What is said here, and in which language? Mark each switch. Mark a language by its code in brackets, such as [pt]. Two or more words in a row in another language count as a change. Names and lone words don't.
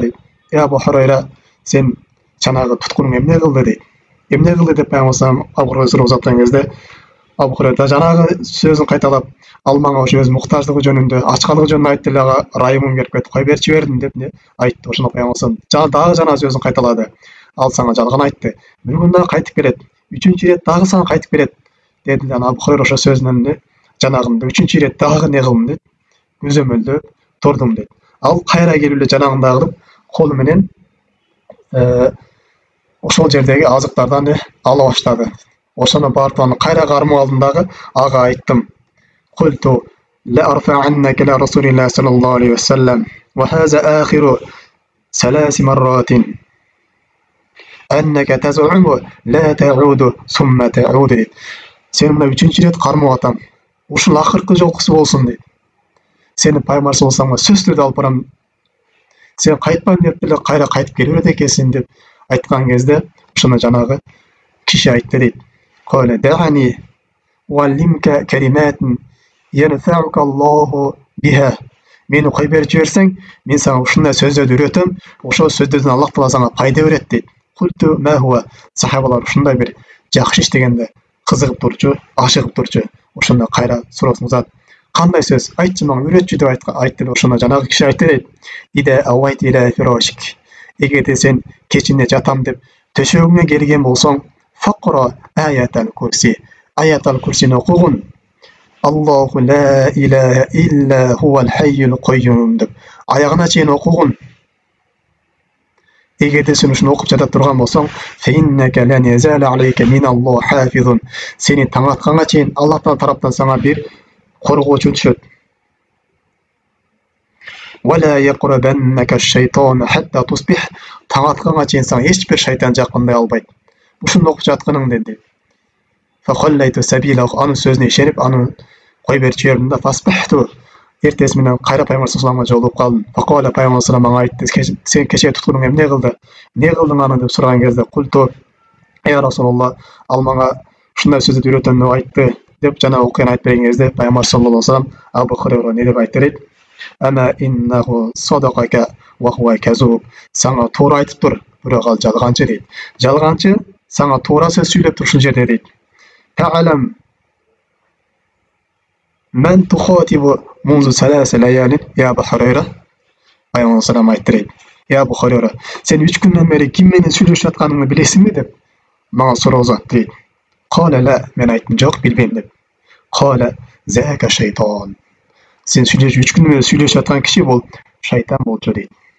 [ky] дейт. "Я Абу Хурайра, сен чанагы туткуnuң эмне кылды?" дейт. "Эмне кылды?" деп пайгамбар салам Абу Хурайра узаткан кезде, Абу Хурайра жанагы сөзүн кайталап, "Ал мага ошо өз муктаждыгы жөнүндө, ачкандыгы жөнүндө айтты эле, ага райымым келип кетип, кой берип жибердим" деп айтты. Ошондо пайгамбар салам дагы жана сөзүн кайталады. "Ал сага жалган айтты. [tr] Bir gün daha [ky] кайтып келет. Үчүнчү ирет дагы сага кайтып келет" деди. Абу Хурайра ошо сөзүнөн жанагында үчүнчү ирет дагы не кылдым дейт. Көзөмөлдөп турдум дейт. Ал кайра келип эле жанагындагы кылып, колу менен ошол жердеги азыктардан ала баштады. Ошону барып аны кайра кармап алдым дагы ага айттым. [ar] "قلت لأرفعنك إلى رسول الله صلى الله عليه وسلم وهذا آخر ثلاث مرات أنك تزعم لا تعود ثم تعود" deyт. [ky] Сен мына үчүнчү ирет кармап атам. Ушул акыркы жолкусу болсун дейт. Сени пайгамбар болсоң сөзсүз түрдө алып барам. Сен кайтпайм деп эле кайра кайтып келе берет экенсиң деп айткан кезде, ошоно жанагы киши айтты дейт. [ar] "قال دعني أعلمك كلمات ينفعك الله بها." [ky] Мени кой берип жиберсең, мен сага ушундай сөздөрдү үйрөтөм, ошол сөздөрдөн Аллах Таала сага пайда берет дейт. [ar] قلت ما هو. [ky] Сахабалар ушундай бир жакшы иш дегенде кызыгып турчу, ашыгып турчу. Ошондо кайра суроосын узат. "Кандай сөз? Айтчы мага, үйрөтчү" деп айтты. Ошондо жанагы киши айтты дейт. [ar] "إذا أويت إلى فراشك." [ky] Эгерде сен кечинде жатам деп төшөгүңө келген болсоң, [ar] فاقرأ آية الكرسي. [ky] Аятал курсини окугун. [ar] الله لا إله إلا هو الحي القيوم [ky] деп аягына чейин окугун. Эгерде сен ушуну окуп жата турган болсоң, [ar] فإنك لن يزال عليك من الله حافظ. [ky] Сени таң атканга чейин Аллах Таала тараптан сага бир коргоочу түшөт. [ar] ولا يقربنك شيطان حتى تصبح. [ky] Таң атканга чейин сага эч бир шайтан жакындай албайт. Ушуну окуп жатканың деди. [ar] فخليت سبيله. [ky] Анын сөзүнө ишенип, аны кой берип жибердим да. [ar] Фасбахту. [ky] Эртеси менен кайра пайгамбар салламга жолугуп калдым. Факала пайгамбар саллам мага айтты, "Сен кечээ туткуnuң эмне кылды? Не кылдың аны?" деп сураган кезде, [ar] "قلت يا رسول الله, [ky] ал мага ушундай сөздү үйрөтөм деп айтты" деп жана окуяны айтып берген кезде, пайгамбар [ar] صلى الله عليه وسلم [ky] Абу Хурайра не деп айтты дейт. [ar] "أما إنه صدقك وهو كذوب." [ky] Сага туура айтып тур, бирок ал жалганчы дейт. Жалганчы сага туура сөз сүйлөп тур ушул жерде дейт. [ar] "تعلم من تخاطب منذ ثلاث ليال يا أبو هريرة." [ky] Пайгамбар салам айтты дейт. "Я Абу Хурайра, сен 3 күндөн бери ким менен сүйлөшүп атканыңды билесиңби?" деп мага суроо узатты дейт. [ar] "قال لا." [ky] Мен айттым, "Жок, билбейм" деп. [ar] "قال ذاك شيطان." [ky] Сен 3 күндөн бери сүйлөшүп аткан киши бул шайтан болчу дейт.